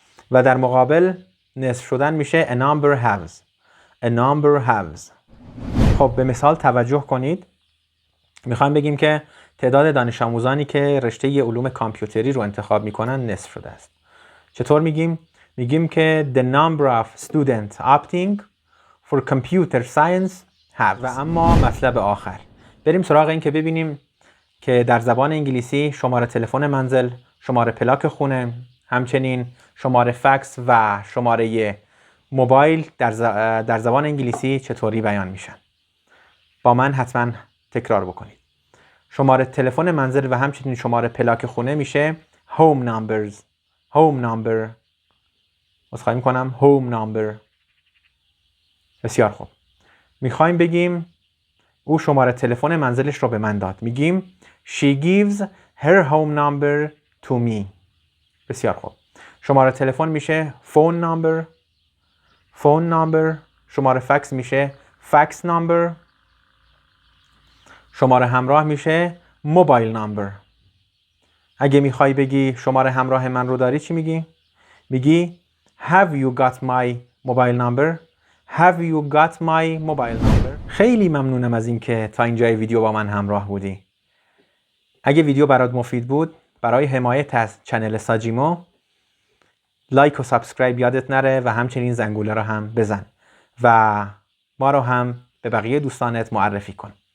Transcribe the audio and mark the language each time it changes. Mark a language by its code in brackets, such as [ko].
[fa] و در مقابل نصف شدن میشه a number halves. A number halves. خب به مثال توجه کنید. میخوایم بگیم که تعداد دانش آموزانی که رشته علوم کامپیوتری رو انتخاب میکنن نصف شده است. [en] چطور میگیم؟ میگیم که the number of students opting for computer science have. [fa] و اما مطلب آخر. بریم سراغ این که ببینیم که در زبان انگلیسی شماره تلفن منزل، شماره پلاک خونه، همچنین شماره فکس و شماره موبایل در زبان انگلیسی چطوری بیان میشن. با من حتما تکرار بکنید. شماره تلفن منزل و همچنین شماره پلاک خونه میشه home numbers. [en] home number. [fa] عذرخواهی میکنم home number. بسیار خوب. میخوایم بگیم او شماره تلفن منزلش رو به من داد. [en] میگیم she gives her home number to me. [fa] بسیار خوب. شماره تلفن میشه phone number. [en] phone number. [fa] شماره فکس میشه fax number. شماره همراه میشه موبایل نمبر. اگه میخوای بگی شماره همراه من رو داری چی میگی؟ میگی Have you got my mobile number? [en] Have you got my mobile number? [fa] خیلی ممنونم از این که تا اینجای ویدیو با من همراه بودی. اگه ویدیو برات مفید بود، برای حمایت از چنل ساجیمو لایک و سابسکرایب یادت نره و همچنین زنگوله رو هم بزن و ما رو هم به بقیه دوستانت معرفی کن.